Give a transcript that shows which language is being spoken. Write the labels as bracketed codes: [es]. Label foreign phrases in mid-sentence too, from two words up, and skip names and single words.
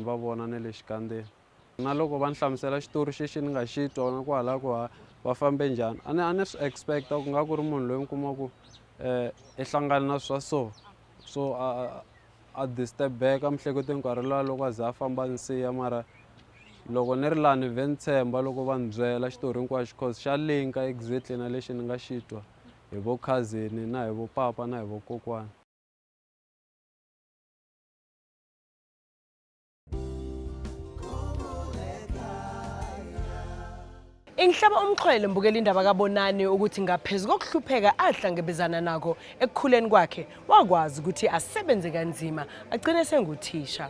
[ts] va vona na le xikandzeni na loko va ni hlamusela xitori xexi ni nga xi twa na kwalaho ku va fambe njhani a ni swi expecta ku nga ku ri munhu loyi mi kuma ku i hlangana na swa so a disturb-eka miehleketweni nkarhi luwa loko a za a famba ni siya mara loko ni ri laha ni vhe ni tshemba loko va ni byela xitori hinkwaxo cause xa linka exactly na lexi ni nga xi twa hi vo cousin na hi vo papa na hi vo kokwana. [zu] Ingihlaba umxhwele mbukela indaba kaBonani ukuthi ngaphezulu kokuhlupheka ahlangabezana nako ekukhuleni kwakhe wakwazi ukuthi asebenze kanzima agcine senguthisha.